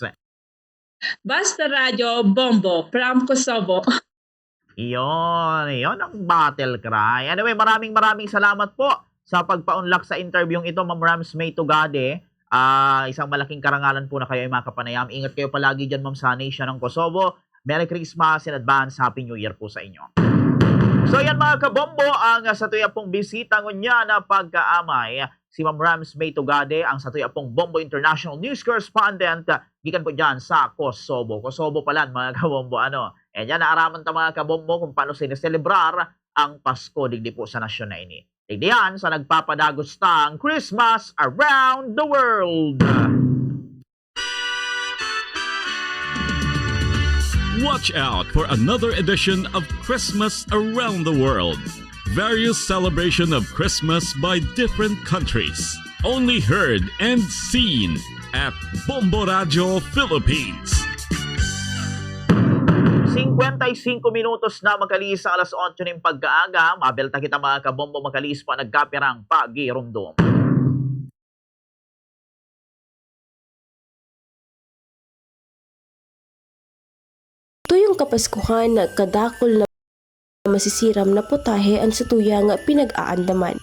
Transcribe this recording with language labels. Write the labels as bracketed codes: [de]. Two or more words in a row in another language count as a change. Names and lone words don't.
[tl] Basta Radio Bombo from Kosovo. Yon ang battle cry. Anyway, maraming salamat po sa pagpa-unlock sa interview ito, Ma'am Rams May Tugade. Isang malaking karangalan po na kayo ay makapanayam. Ingat kayo palagi dyan, ma'am, sa nation ng Kosovo. [en] Merry Christmas in advance. Happy New Year [tl] po sa inyo. [bik] So yan mga kabombo, ang satuya pong bisita ngunya na pagkaamay si Ma'am Rams May Tugade, ang satuya pong Bombo International News Correspondent, gikan po dyan sa Kosovo. Kosovo pala mga kabombo, yan naaraman ta mga kabombo kung paano sineselebrar ang Pasko digdi po sa nasyon na ini. Digdi yan sa nagpapadagostang [en] Christmas around the world. Watch out for another edition of Christmas Around the World. Various celebration of Christmas by different countries. Only heard and seen at Bombo Radio Philippines. [bik] 55 minutos na makalis sa alas 8 ng pagkaaga. Mabelta kita mga kabombo, makalis pa nagkapirang pagirumdum. Tuyong kapaskuhan na kadakol na masisiram na putahe ang satuyang pinag-aandaman.